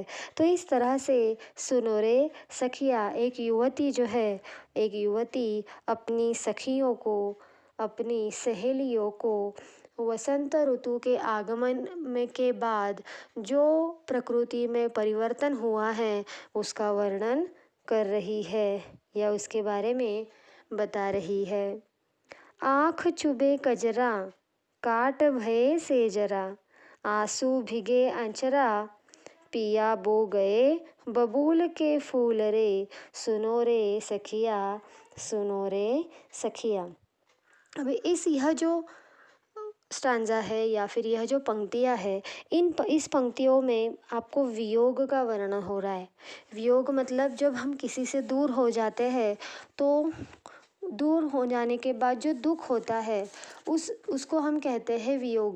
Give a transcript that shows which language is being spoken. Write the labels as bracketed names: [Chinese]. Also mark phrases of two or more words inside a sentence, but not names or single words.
[Hindi] तो इस तरह से सुनो रे सखिया, एक युवती जो है, एक युवती अपनी सखियों को, अपनी सहेलियों को वसंत ऋतु के आगमन में के बाद जो प्रकृति में परिवर्तन हुआ है उसका वर्णन कर रही है या उसके बारे में बता रही है। आँख चुभे कजरा, काट भये से जरा, आंसू भिगे अंचरा, पिया बो गए बबूल के फूल रे, सुनो रे सखिया, सुनो रे सखिया। अभी यह जो स्टांजा है या फिर यह जो पंक्तियाँ है, इस पंक्तियों में आपको वियोग का वर्णन हो रहा है। वियोग मतलब जब हम किसी से दूर हो जाते हैं तो दूर हो जाने के बाद जो दुख होता है उसको हम कहते हैं वियोग।